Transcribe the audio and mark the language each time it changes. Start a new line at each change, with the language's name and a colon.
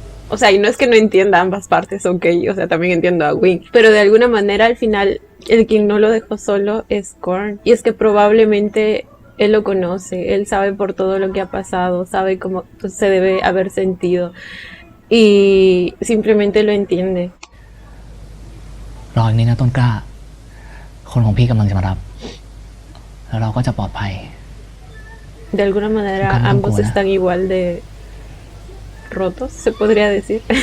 Spanish: O sea, y no es que no entienda ambas partes, ok, o sea, también entiendo a Wing, pero de alguna manera al final el quien no lo dejó solo es Korn. Y es que probablemente él lo conoce, él sabe por todo lo que ha pasado, sabe cómo se debe haber sentido y simplemente lo entiende.
Thai: รออย่างนี้นะต้นกล้าคนของพี่กำลังจะมารับแล้วเราก็จะปลอดภัย
Spanish: De alguna manera ambos están igual de rotos, se podría decir.